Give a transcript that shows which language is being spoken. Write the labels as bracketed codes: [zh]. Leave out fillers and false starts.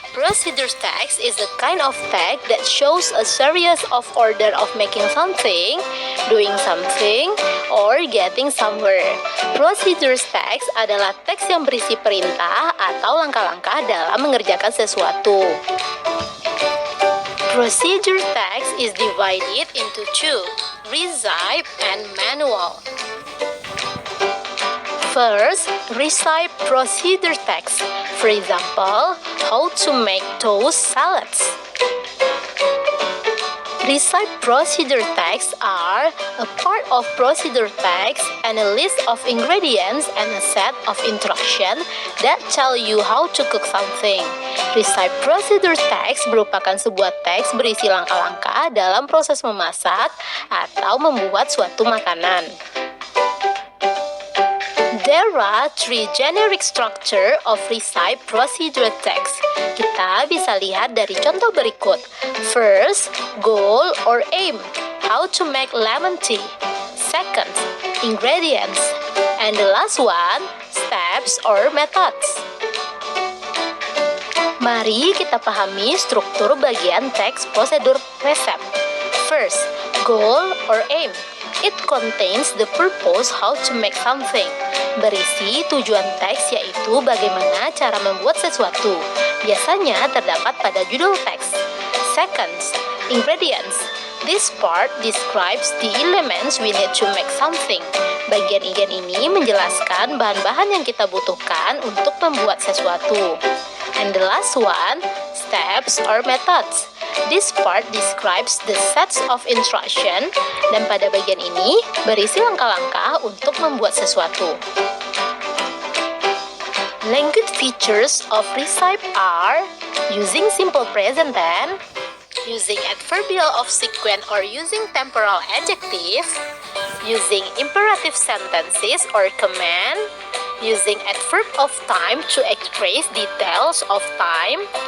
[en] Procedure text is the kind of text that shows a series of order of making something, doing something, or getting somewhere. [id] Procedure text adalah teks yang berisi perintah atau langkah-langkah dalam mengerjakan sesuatu. [en] Procedure text is divided into two, recipe and manual. First, recipe procedure text. For example, how to make toast salads. Recipe procedure texts are a part of procedure text and a list of ingredients and a set of instructions that tell you how to cook something. [id] Recipe procedure text merupakan sebuah teks berisi langkah-langkah dalam proses memasak atau membuat suatu makanan. [en] There are three generic structure of recipe procedure text. [id] Kita bisa lihat dari contoh berikut. [en] First, goal or aim. How to make lemon tea. Second, ingredients. And the last one, steps or methods. [id] Mari kita pahami struktur bagian teks prosedur resep. [en] First, goal or aim. It contains the purpose how to make something. [id] Berisi tujuan teks yaitu bagaimana cara membuat sesuatu. Biasanya terdapat pada judul teks. [en] Second, ingredients. This part describes the elements we need to make something. [id] Bagian ini menjelaskan bahan-bahan yang kita butuhkan untuk membuat sesuatu. [en] And the last one, steps or methods. This part describes the sets of instruction, [id] dan pada bagian ini berisi langkah-langkah untuk membuat sesuatu. [en] Language features of recipe are using simple present tense, using adverbial of sequence or using temporal adjective, using imperative sentences or command, using adverb of time to express details of time.